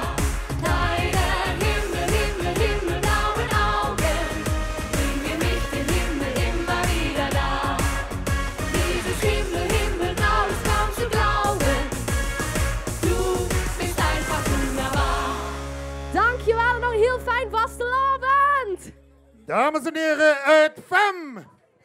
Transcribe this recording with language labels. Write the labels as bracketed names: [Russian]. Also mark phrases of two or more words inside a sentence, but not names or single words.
[German] Deine himmelblauen Augen bringen mich dem Himmel immer wieder nah. Dieses Himmelblau ist kaum zu glauben. Du bist einfach wunderbar. [Dutch] Dankjewel en nog een heel fijn vastelavond. Dames en heren, het FEM!